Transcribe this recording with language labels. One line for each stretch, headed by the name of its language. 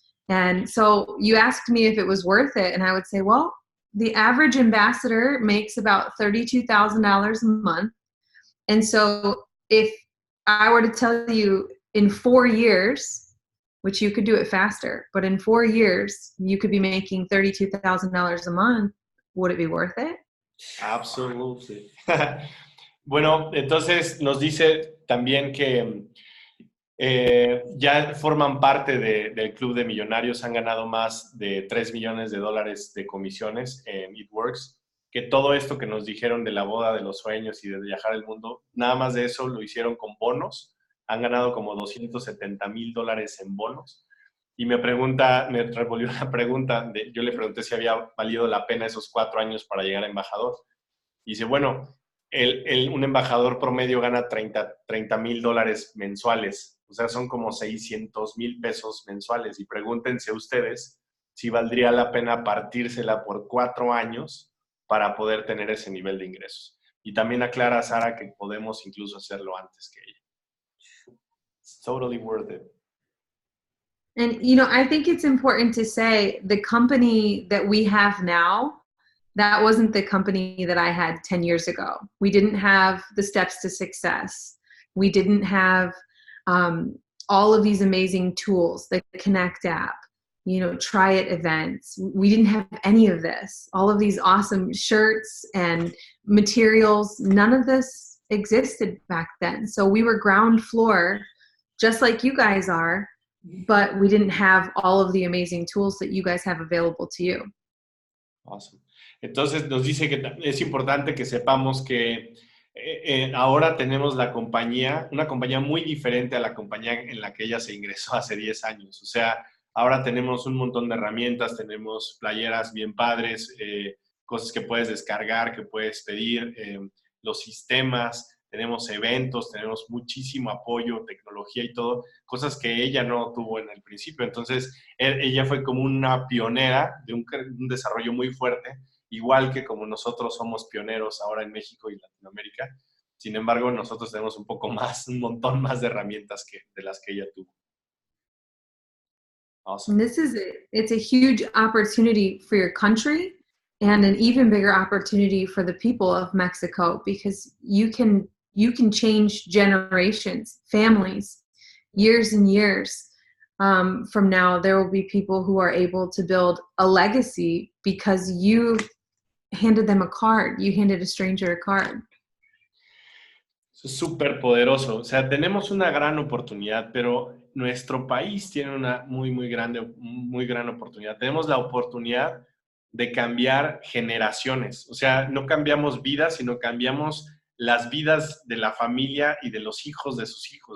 English: And so you asked me if it was worth it. And I would say, well, the average ambassador makes about $32,000 a month. And so if I were to tell you in 4 years, which you could do it faster, but in 4 years, you could be making $32,000 a month, would it be worth it? Absolutely.
Spanish: Bueno, entonces nos dice también que ya forman parte del Club de Millonarios, han ganado más de $3 millones de comisiones en It Works, que todo esto que nos dijeron de la boda de los sueños y de viajar el mundo, nada más de eso lo hicieron con bonos, han ganado como $270,000 en bonos. Y me revolvió la pregunta, yo le pregunté si había valido la pena esos 4 años para llegar a embajador. Y dice, bueno, un embajador promedio gana $30,000 mensuales. O sea, son como 600,000 pesos mensuales. Y pregúntense ustedes si valdría la pena partírsela por 4 años para poder tener ese nivel de ingresos. Y también aclara Sara que podemos incluso hacerlo antes que ella.
English: It's totally worth it. And, I think it's important to say the company that we have now, that wasn't the company that I had 10 years ago. We didn't have the steps to success. We didn't have all of these amazing tools, the Connect app, try it events. We didn't have any of this. All of these awesome shirts and materials, none of this existed back then. So we were ground floor, just like you guys are, but we didn't have all of the amazing tools that you guys have available to you. Awesome.
Spanish: Entonces nos dice que es importante que sepamos que ahora tenemos una compañía muy diferente a la compañía en la que ella se ingresó hace 10 años. O sea, ahora tenemos un montón de herramientas, tenemos playeras bien padres, cosas que puedes descargar, que puedes pedir, los sistemas, tenemos eventos, tenemos muchísimo apoyo, tecnología y todo, cosas que ella no tuvo en el principio. Entonces, ella fue como una pionera de un desarrollo muy fuerte, igual que como nosotros somos pioneros ahora en México y Latinoamérica. Sin embargo, nosotros tenemos un montón más de herramientas de las que ella tuvo.
English: Awesome. And it's a huge opportunity for your country and an even bigger opportunity for the people of Mexico, because you can change generations, families, years and years. From now, there will be people who are able to build a legacy because you handed them a card. You handed a stranger a card.
Spanish: Es súper poderoso. O sea, tenemos una gran oportunidad, pero nuestro país tiene una muy gran oportunidad. Tenemos la oportunidad de cambiar generaciones. O sea, no cambiamos vidas, sino cambiamos las vidas de la familia y de los hijos de sus hijos.